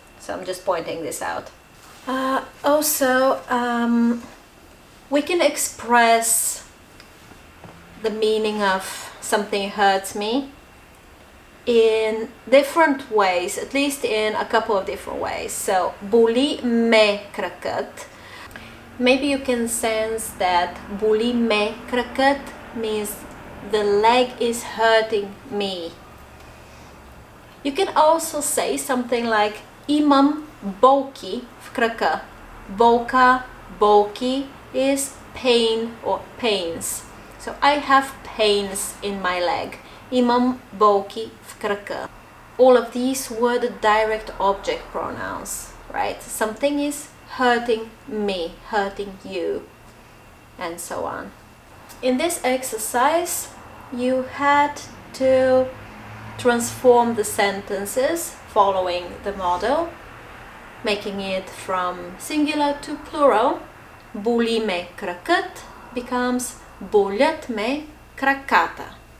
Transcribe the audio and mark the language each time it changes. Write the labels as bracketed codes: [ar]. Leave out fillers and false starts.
[en] So I'm just pointing this out. Also, we can express the meaning of something hurts me in different ways, at least in a couple of different ways. [bg] So, боли ме кракът. [en] Maybe you can sense that [bg] боли ме кракът [en] means the leg is hurting me. You can also say something like [bg] имам болки в крака. [en] Болка, болки is pain or pains. So I have pains in my leg. [bg] Имам болки в крака. [en] All of these were the direct object pronouns, right? Something is hurting me, hurting you, and so on. In this exercise, you had to transform the sentences following the model, making it from singular to plural. [bg] Боли ме кракът [en] becomes [bg] болят ме краката.